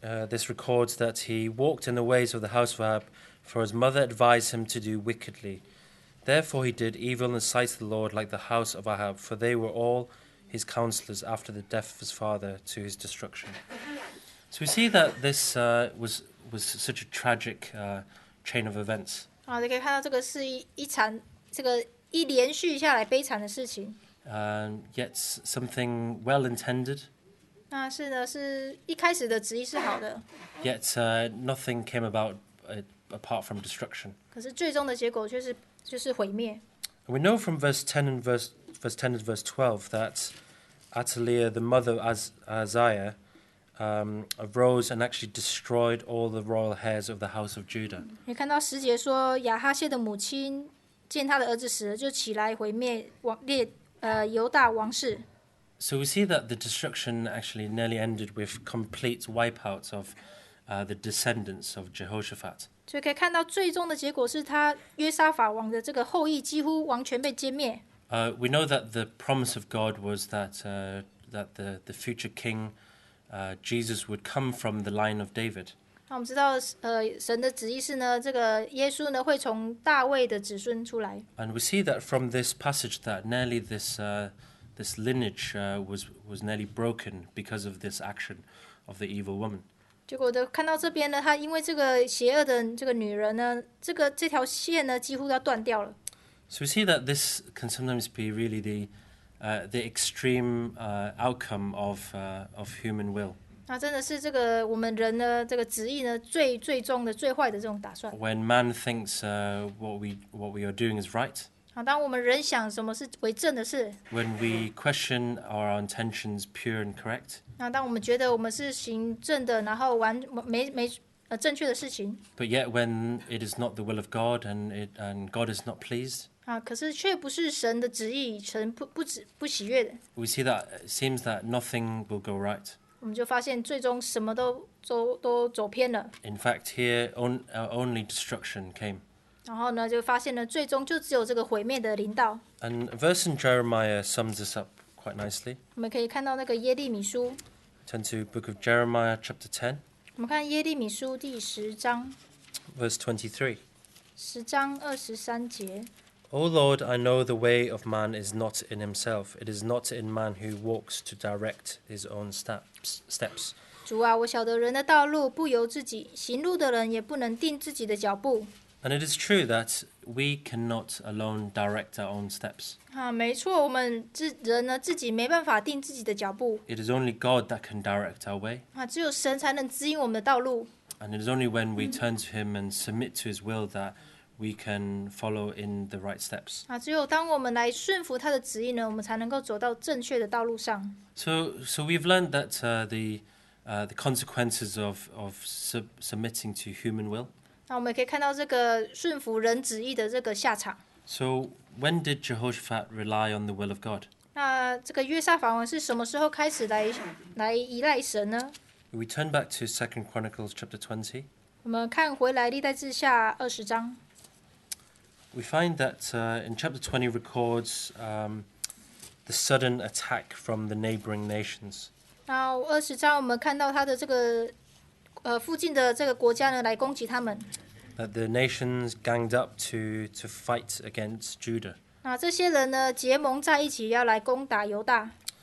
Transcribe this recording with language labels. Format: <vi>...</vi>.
<en>This records that he walked in the ways of the house of Ahab, for his mother advised him to do wickedly. Therefore he did evil in the sight of the Lord like the house of Ahab, for they were all his counselors after the death of his father to his destruction. So we see that this was such a tragic chain of events.</en> <zh>你可以看到这个是一连续下来悲惨的事情。</zh> <en>Yet something well intended.</en> <zh>那是一开始的旨意是好的，</zh> <en>Yet nothing came about apart from destruction.</en> <zh>可是最终的结果就是毁灭。</zh> <en>And we know from verse 10 and verse 10 and verse 12 that Athaliah, the mother of Isaiah, arose and actually destroyed all the royal heirs of the house of Judah.</en> <zh>你看到10节说，亚哈谢的母亲见他的儿子死了，就起来毁灭犹大王室。</zh> <en>So we see that the destruction actually nearly ended with complete wipeout of the descendants of Jehoshaphat.</en> <zh>所以可以看到，最终的结果是他约沙法王的这个后裔几乎完全被歼灭。</zh> <en>We know that the promise of God was that the future king Jesus would come from the line of David.</en> <zh>那我们知道，神的旨意是呢，这个耶稣呢会从大卫的子孙出来。</zh> <en>And we see that from this passage that nearly this lineage was nearly broken because of this action of the evil woman.</en> <zh>结果看到这边呢，他因为这个邪恶的这个女人呢，这条线呢几乎要断掉了。</zh> <en>So we see that this can sometimes be really the extreme outcome of human will.</en> <zh>那真的是这个我们人呢，这个旨意呢最终的最坏的这种打算。</zh> <en>When man thinks what we are doing is right.</en> <zh>当我们人想什么是为正的事，</zh> <en>When we question our intentions pure and correct.</en> <zh>当我们觉得我们是行正的，然后正确的事情，</zh> <en>But yet when it is not the will of God and God is not pleased.</en> <zh>可是却不是神的旨意，神不喜悦的，</zh> <en>We see that it seems that nothing will go right.</en> <zh>我们就发现最终什么都走偏了。</zh> <en>In fact, here only destruction came.</en> <zh>然后呢，就发现呢，最终就只有这个毁灭的临到。</zh> <en>And a verse in Jeremiah sums this up quite nicely.</en> <zh>我们可以看到那个耶利米书，</zh> <en>Turn to book of Jeremiah chapter 10,</en> <zh>我们看耶利米书第10章</zh> <en>verse 23.</en> <zh>，10章23节。</zh> <en>O Lord, I know the way of man is not in himself. It is not in man who walks to direct his own steps.</en> <zh>主啊，我晓得人的道路不由自己，行路的人也不能定自己的脚步。</zh> <en>And it is true that we cannot alone direct our own steps.</en> <zh>没错，我们人呢自己没办法定自己的脚步。</zh> <en>It is only God that can direct our way.</en> <zh>只有神才能指引我们的道路。</zh> <en>And it is only when we turn to him and submit to his will that we can follow in the right steps.</en> <zh>只有当我们来顺服他的旨意呢，我们才能够走到正确的道路上。</zh> <en>So we've learned that the consequences of submitting to human will.</en> <zh>那我们也可以看到这个顺服人旨意的这个下场。</zh> <en>So when did Jehoshaphat rely on the will of God?</en> <zh>那这个约沙法王是什么时候开始来依赖神呢？</zh> <en>We turn back to 2 Chronicles chapter 20.</en> <zh>我们看回来历代志下20章，</zh> <en>We find that in chapter 20 records the sudden attack from the neighboring nations.</en> <zh>然后20章我们看到他的这个附近的这个国家呢来攻击他们。</zh> <en>That the nations ganged up to fight against Judah.</en> <zh>那这些人呢结盟在一起要来攻打犹大。</zh>